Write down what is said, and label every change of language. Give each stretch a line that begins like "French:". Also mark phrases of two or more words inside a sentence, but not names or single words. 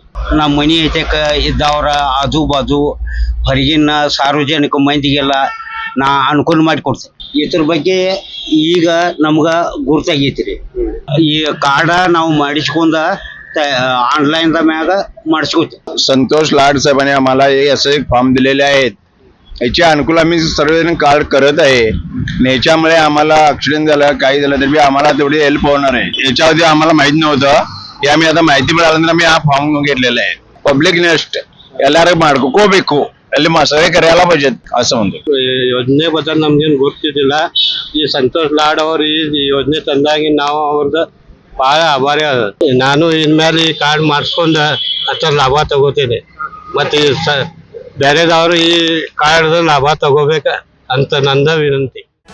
Kannada: ನಮ್ಮ ಮನೆ ಐತಕ ಇದ್ದವ್ರ ಆಜು ಬಾಜು ಹೊರಗಿನ ಸಾರ್ವಜನಿಕ ಮಂದಿಗೆಲ್ಲ ನಾ ಅನುಕೂಲ ಮಾಡಿ ಕೊಡ್ತೇನೆ. ಇದ್ರ ಬಗ್ಗೆ ಈಗ ನಮ್ಗೆ ಗುರ್ತಾಗೈತಿ ರೀ. ಈ कार्ड ನಾವು ಮಾಡಿಸ್ಕೊಂಡ ऑनलाइन ಮ್ಯಾಗ ಮಾಡಿಸ್ಕೋತೀವಿ.
Marathi: संतोष लाड साहेबांनी आम्हाला असे एक फॉर्म दिलेले आहेत. याचे अनुकूल आम्ही सर्वजण कार्ड करत आहे. याच्यामुळे आम्हाला ऍक्सिडेंट झाला काही झालं तरी आम्हाला तेवढी हेल्प होणार आहे. याच्यावरती आम्हाला माहित नव्हतं. हे आम्ही आता माहिती मिळाल्यानंतर आम्ही हा फॉर्म घेतलेला आहे.
Kannada: पब्लिक नेस्ट ಎಲ್ಲರೂ ಮಾಡ್ಕೋಬೇಕು, ಅಲ್ಲಿ ಮಸರೆ ಕರೆಯಲ್ಲ ಬಜೆಟ್
Marathi: असं म्हणतो.
Kannada: ಯೋಜನೆಬದ್ದಲ್ಲಿ ನಮ್ಗೇನು ಗೊತ್ತಿದ್ದಿಲ್ಲ. ಈ ಸಂತೋಷ್ ಲಾಡ್ ಅವರು ಈ ಯೋಜನೆ ತಂದಾಗಿ ನಾವು ಅವ್ರದ್ದು ಭಾಳ ಆಭಾರಿ ಅದ. ನಾನು ಇನ್ಮೇಲೆ ಈ ಕಾರ್ಡ್ ಮಾಡಿಸ್ಕೊಂಡು ಅಷ್ಟರ ಲಾಭ ತಗೋತೀನಿ. ಮತ್ತು ಬೇರೆದವರು ಈ ಕಾರ್ಡ್ ಲಾಭ ತಗೋಬೇಕ ಅಂತ ನಂದ ವಿನಂತಿ.